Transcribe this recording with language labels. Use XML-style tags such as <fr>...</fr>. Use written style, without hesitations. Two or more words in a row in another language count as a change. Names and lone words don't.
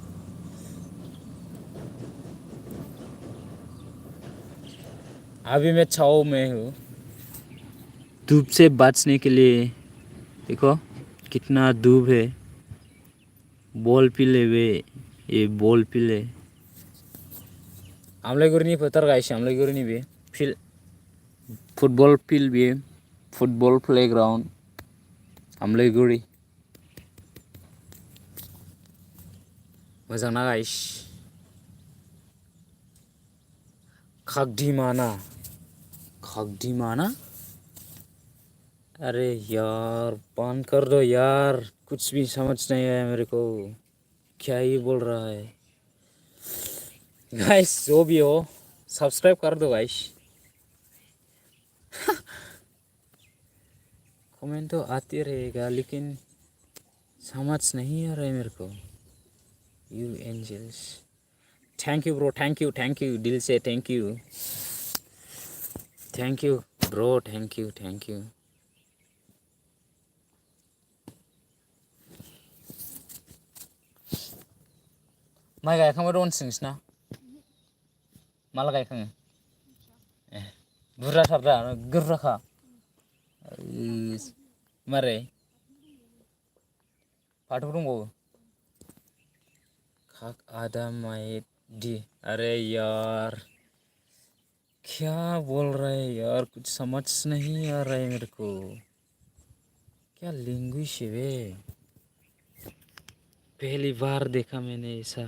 <hi>अभी मैं छाव में हूँ, धूप से बचने के लिए। देखो कितना धूप है, बॉल पिले वे, ये बॉल पिले।</hi> <brx>आमलाइगुरिनि फोथार गाइस, आमलाइगुरिनि बे फिल्ड,</brx> <en>football field</en> <brx>बे,</brx> <en>football playground</en> <brx>आमलाइगुरि। मोजां ना गाइस? खगदिमाना,</brx> <hi>अरे यार बंद कर दो यार, कुछ भी समझ नहीं आया मेरे को, क्या ही बोल रहा है गाइस? जो भी हो सब्सक्राइब कर दो गाइस। कमेंट तो आती रहेगा लेकिन समझ नहीं आ रहा है मेरे को।</hi> <en>You angels, thank you bro, thank you</en> <hi>दिल से</hi> <en>thank you bro, thank you.</en> <brx>माइ गायखांबाय दं नोंसिना? माला गायखाङो? ए बुरजाथार दा गोर्राखा। मारै फाथो दंबावो? खाक आधा माइट दी।</brx> <hi>अरे यार क्या बोल रहे हैं यार, कुछ समझ नहीं आ रहा है मेरे को। क्या लैंग्वेज है वे, पहली बार देखा मैंने ऐसा।</hi>